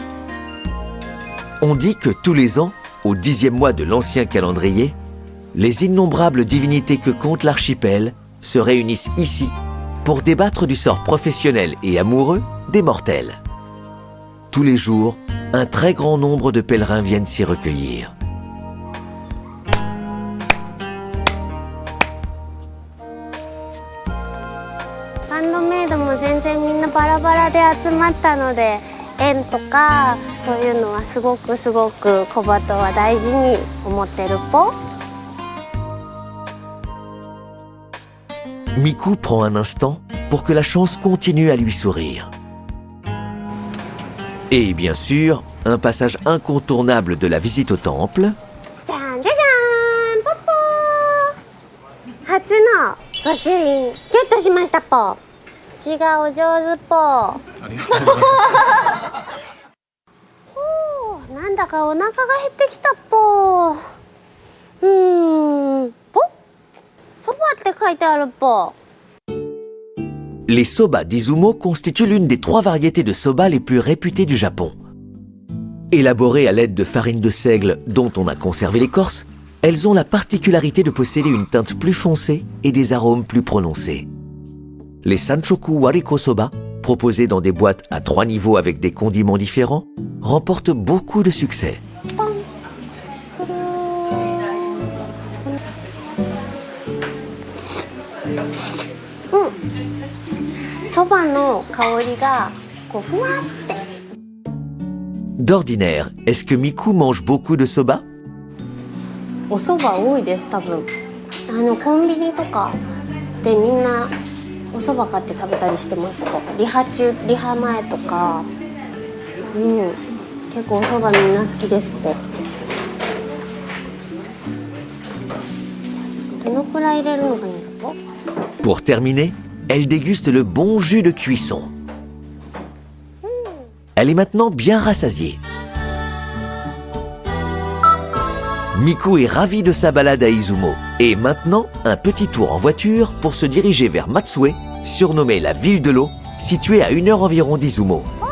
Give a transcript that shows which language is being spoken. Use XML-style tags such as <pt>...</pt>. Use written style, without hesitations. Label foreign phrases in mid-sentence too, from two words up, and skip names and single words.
<fr>On dit que tous les ans, au 10e mois de l'ancien calendrier, les innombrables divinités que compte l'archipel se réunissent ici pour débattre du sort professionnel et amoureux des mortels. Tous les jours, un très grand nombre de pèlerins viennent s'y recueillir.</fr> <ja>Handmade も全然みんなバラバラで集まったので縁とかそういうのはすごく小鳩は大事に思ってるっぽ</ja> <fr>Miku prend un instant pour que la chance continue à lui sourire. Et bien sûr, un passage incontournable de la visite au temple.</fr> <ja>じゃんじゃじゃんポッポー初の御朱印ゲットしましたっぽ字がお上手っぽありがとうございますなんだかお腹が減ってきたっぽぽそばって書いてあるっぽ</ja> <fr>Les soba d'Izumo constituent l'une des 3 variétés de soba les plus réputées du Japon. Élaborées à l'aide de farine de seigle dont on a conservé l'écorce, elles ont la particularité de posséder une teinte plus foncée et des arômes plus prononcés. Les Sanchoku Wariko Soba proposée dans des boîtes à 3 niveaux avec des condiments différents, remporte beaucoup de succès.</fr> <ja>そばの香りがこうふわって。</ja> <fr>D'ordinaire, est-ce que Miku mange beaucoup de soba?</fr> <ja>お蕎麦多いです多分。コンビニとかでみんなお蕎麦買って食べたりしてます。リハ前とか、結構お蕎麦みんな好きです。どのくらい入れるのがいいんだと？</ja> <fr>Pour terminer, elle déguste le bon jus de cuisson. Elle est maintenant bien rassasiée. Miku est ravie de sa balade à Izumo. Et maintenant, un petit tour en voiture pour se diriger vers Matsue, surnommée la ville de l'eau, située à 1 heure environ d'Izumo.</fr>